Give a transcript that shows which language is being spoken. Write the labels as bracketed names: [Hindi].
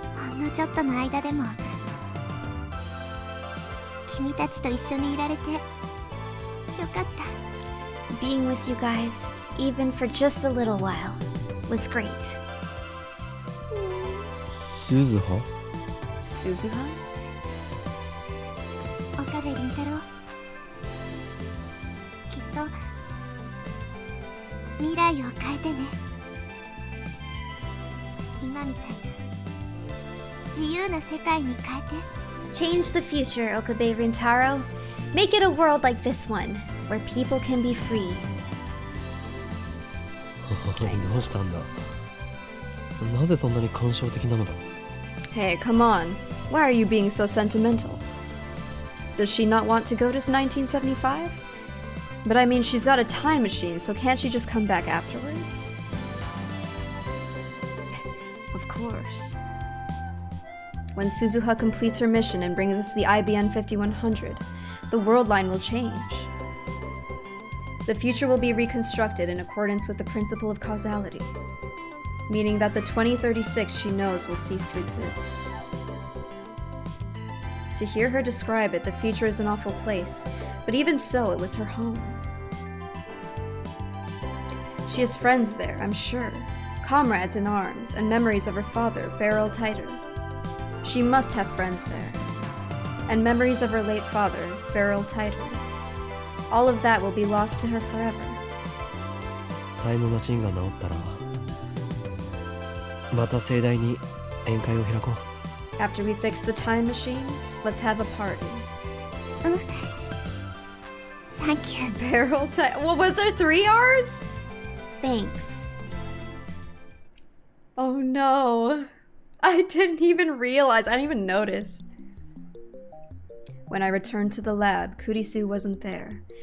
[Japanese] ほんのちょっとの間でも君たちと一緒にいられてよかった。 [English] Being with you guys, even for just a little while, was great. [Japanese] 鈴葉 [English] Suzuha? [Japanese] 岡部倫太郎、きっと未来を変えてね。今みたいな自由な世界に変えて。 [English] Change the future, Okabe Rintaro. Make it a world like this one, where people can be free. [Japanese] どうしたんだなぜそんなに感傷的なのだ [English] Hey, come on. Why are you being so sentimental? Does she not want to go to 1975? But I mean, she's got a time machine, so can't she just come back afterwards? Of course. When Suzuha completes her mission and brings us the IBN 5100, the world line will change. The future will be reconstructed in accordance with the principle of causality, meaning that the 2036 she knows will cease to exist. To hear her describe it, the future is an awful place, but even so, it was her home. She has friends there, I'm sure, comrades in arms, and memories of her father, Beryl Titer. She must have friends there, and memories of her late father, Beryl Titer. All of that will be lost to her forever. [Japanese] タイムマシンが治ったらまた盛大に宴会を開こう [English] After we fix the time machine, let's have a party. Thank you. Beryl Titer. What was there 3 R's? Thanks. Oh no. I didn't even realize. I didn't even notice. When I returned to the lab, Kurisu wasn't there.